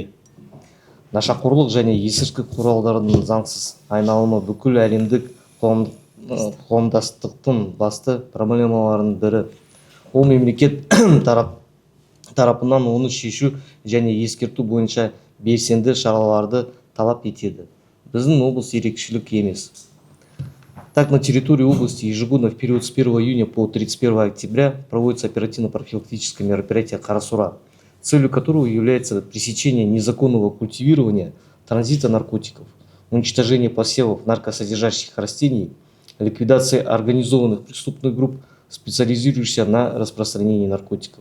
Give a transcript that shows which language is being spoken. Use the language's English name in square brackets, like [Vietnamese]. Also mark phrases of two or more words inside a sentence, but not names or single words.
[Kazakh] Нашақорлық және есірткі құралдарының заңсыз айналымы бүкіл әлемдік қоғамдастықтың басты проблемаларының бірі. Ол мемлекет тарапынан оны шешу және ескерту бойынша белсенді шараларды талап етеді. Біздің облыс ерекшелік емес. [Russian] Так, на территории области ежегодно в период с 1 июня по 31 октября проводится оперативно-профилактическое мероприятие «Қарасора», целью которого является пресечение незаконного культивирования, транзита наркотиков, уничтожение посевов наркосодержащих растений, ликвидация организованных преступных групп, специализирующихся на распространении наркотиков.